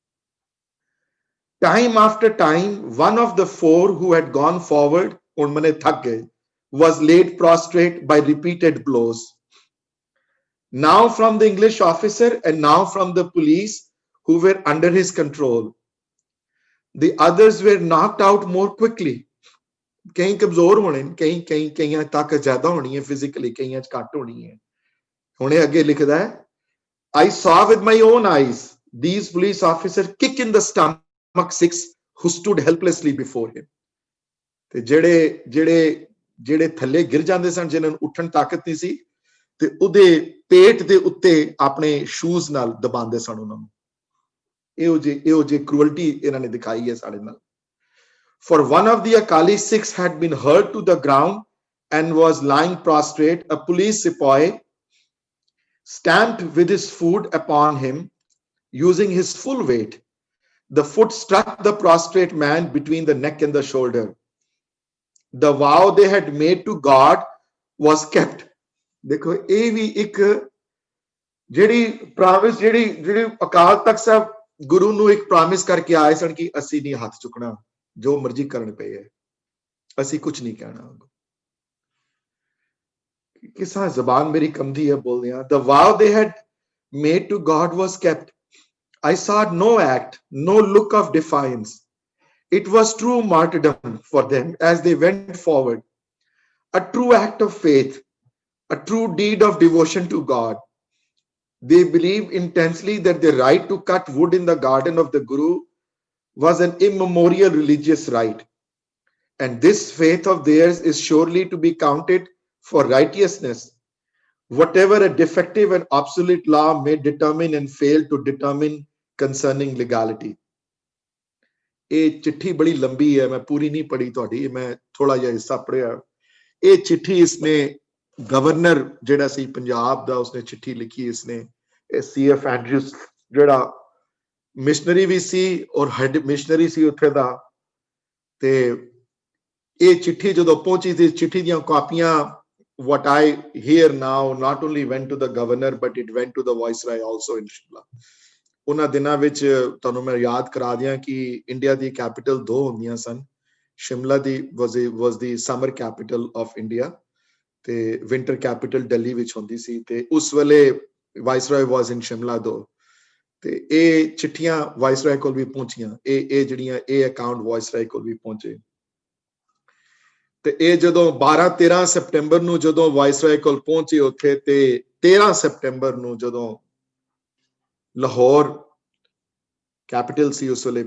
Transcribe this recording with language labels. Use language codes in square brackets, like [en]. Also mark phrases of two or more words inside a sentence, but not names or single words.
[en] Time after time, one of the 4 who had gone forward was laid prostrate by repeated blows. Now from the English officer and now from the police who were under his control. The others were knocked out more quickly. [hi] कहीं कमजोर होने, कहीं ताकत ज्यादा होनी है फिजिकली, कहीं घट होनी है। [pa] ਹੁਣੇ ਅੱਗੇ ਲਿਖਦਾ ਹੈ, [en] I saw with my own eyes these police officers kick in the stomach Sikhs who stood helplessly before him. [pa] ਤੇ ਜਿਹੜੇ ਥੱਲੇ ਗਿਰ ਜਾਂਦੇ ਸਨ, ਜਿਨ੍ਹਾਂ ਨੂੰ ਉੱਠਣ ਤਾਕਤ ਨਹੀਂ ਸੀ, ਤੇ ਉਹਦੇ ਪੇਟ ਦੇ ਉੱਤੇ ਆਪਣੇ ਸ਼ੂਜ਼ ਨਾਲ ਦਬਾਉਂਦੇ ਸਨ ਉਹਨਾਂ ਨੂੰ। ਇਹੋ ਜਿਹੀ ਕ੍ਰੂਅਲਟੀ ਇਹਨਾਂ ਨੇ ਦਿਖਾਈ ਹੈ ਸਾਡੇ ਨਾਲ। [en] For one of the Akali Sikhs had been hurt to the ground and was lying prostrate. A police sepoy stamped with his foot upon him using his full weight. The foot struck the prostrate man between the neck and the shoulder. The vow they had made to God was kept. [hi] देखो ये भी एक [pa] ਜਿਹੜੀ ਪ੍ਰੋਮਿਸ ਜਿਹੜੀ ਅਕਾਲ ਤਖਤ ਸਾਹਿਬ ਗੁਰੂ ਨੂੰ ਇੱਕ ਪ੍ਰੋਮਿਸ ਕਰਕੇ ਆਏ ਸਨ ਕਿ ਅਸੀਂ ਨਹੀਂ ਹੱਥ ਚੁੱਕਣਾ ਜੋ ਮਰਜ਼ੀ ਕਰਨ ਪਏ ਹੈ ਅਸੀਂ ਕੁਝ ਨਹੀਂ ਕਹਿਣਾ ਕਿਸਾ ਜ਼ਬਾਨ ਮੇਰੀ ਕੰਮਦੀ ਹੈ ਬੋਲਦਿਆਂ [en] the vow they had made to God was kept. I saw no act, no look of defiance. It was true martyrdom for them as they went forward, a true act of faith, a true deed of devotion to God. They believed intensely that the right to cut wood in the garden of the Guru was an immemorial religious right. And this faith of theirs is surely to be counted for righteousness, whatever a defective and obsolete law may determine and fail to determine concerning legality. [pa] ਇਹ ਚਿੱਠੀ ਬੜੀ ਲੰਬੀ ਹੈ ਮੈਂ ਪੂਰੀ ਨਹੀਂ ਪੜ੍ਹੀ ਤੁਹਾਡੀ ਮੈਂ ਥੋੜਾ ਜਿਹਾ ਹਿੱਸਾ ਪੜ੍ਹਿਆ ਇਹ ਚਿੱਠੀ ਇਸਨੇ ਗਵਰਨਰ ਜਿਹੜਾ ਸੀ ਪੰਜਾਬ ਦਾ ਉਸਨੇ ਚਿੱਠੀ ਲਿਖੀ ਇਸਨੇ CF ਐਂਡਰਿਊਸ ਜਿਹੜਾ ਮਿਸ਼ਨਰੀ ਵੀ ਸੀ ਔਰ [en] head missionary [pa] ਸੀ ਉੱਥੇ ਦਾ ਤੇ ਇਹ ਚਿੱਠੀ ਜਦੋਂ ਪਹੁੰਚੀ ਸੀ ਚਿੱਠੀ ਦੀਆਂ ਕਾਪੀਆਂ [en] what I hear now not only went to the governor but it went to the viceroy also in Shimla. [pa] ਉਹਨਾਂ ਦਿਨਾਂ ਵਿੱਚ ਤੁਹਾਨੂੰ ਮੈਂ ਯਾਦ ਕਰਾ ਦਿਆਂ ਕਿ ਇੰਡੀਆ ਦੀ ਕੈਪੀਟਲ ਦੋ ਹੁੰਦੀਆਂ ਸਨ ਸ਼ਿਮਲਾ ਦੀ [en] was the summer capital of India [pa] ਤੇ [en] winter capital [pa] ਦਿੱਲੀ ਵਿੱਚ ਹੁੰਦੀ ਸੀ ਤੇ ਉਸ ਵੇਲੇ [en] viceroy was in [pa] Shimla ਦੋ ਤੇ ਇਹ ਚਿੱਠੀਆਂ viceroy ਕੋਲ ਵੀ ਪਹੁੰਚੀਆਂ ਇਹ ਜਿਹੜੀਆਂ ਇਹ ਅਕਾਊਂਟ viceroy ਕੋਲ ਵੀ ਪਹੁੰਚੇ ਤੇ ਇਹ ਜਦੋਂ 12-13 ਸਪਟੈਂਬਰ ਨੂੰ ਜਦੋਂ ਵਾਇਸਰਾਏ ਕੋਲ ਪਹੁੰਚੇ ਉੱਥੇ ਤੇ 13 ਸਪਟੈਂਬਰ ਨੂੰ ਜਦੋਂ ਲਾਹੌਰ ਕੈਪੀਟਲ ਸੀ ਉਸ ਵੇਲੇ